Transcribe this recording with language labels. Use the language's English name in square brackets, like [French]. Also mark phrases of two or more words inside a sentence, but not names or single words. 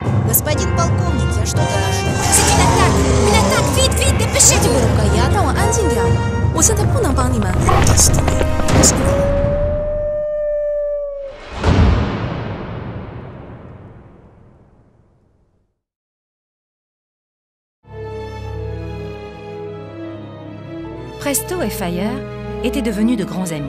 [Russian] Господин полковник, я что-то нашел. [French] C'est une attaque, vite, vite, dépêchez-vous. [Chinese] 高压，让我安静点。我现在不能帮你们。 [French] Presto et Fire étaient devenus de grands amis.